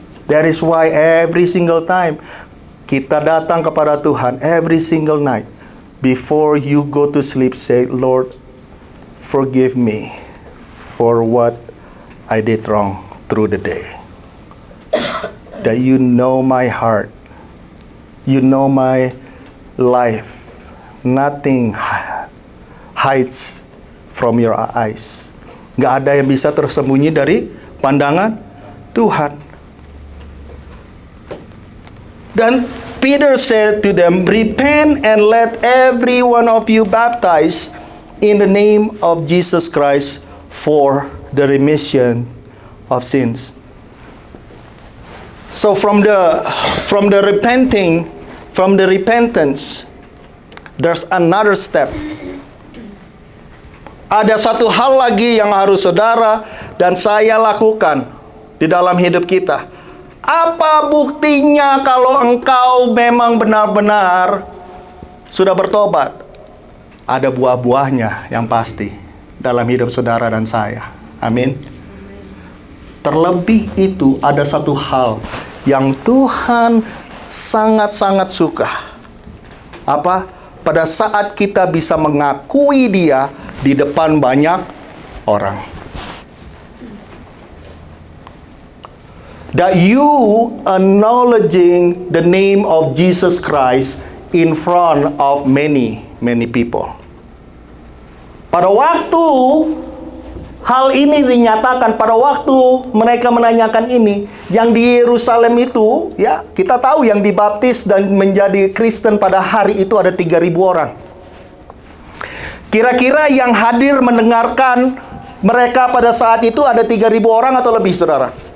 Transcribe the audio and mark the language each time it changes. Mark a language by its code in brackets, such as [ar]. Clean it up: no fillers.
[en] That is why every single time [id] kita datang kepada Tuhan, [en] every single night, before you go to sleep, say, Lord, forgive me for what I did wrong through the day. That you know my heart. You know my life. Nothing hides from your eyes. [id] Gak ada yang bisa tersembunyi dari pandangan Tuhan. Dan [en] Peter said to them, repent and let every one of you baptize in the name of Jesus Christ for the remission of sins. So from the repentance, there's another step. [id] Ada satu hal lagi yang harus saudara dan saya lakukan di dalam hidup kita. Apa buktinya kalau engkau memang benar-benar sudah bertobat? Ada buah-buahnya yang pasti dalam hidup saudara dan saya. Amin. Terlebih itu ada satu hal yang Tuhan sangat-sangat suka. Apa? Pada saat kita bisa mengakui Dia di depan banyak orang. [en] That you acknowledging the name of Jesus Christ in front of many people. [id] Pada waktu hal ini dinyatakan, pada waktu mereka menanyakan ini, yang di Yerusalem itu, ya, kita tahu yang dibaptis dan menjadi Kristen pada hari itu ada 3.000 orang. Kira-kira yang hadir mendengarkan mereka pada saat itu ada 3.000 orang atau lebih, saudara?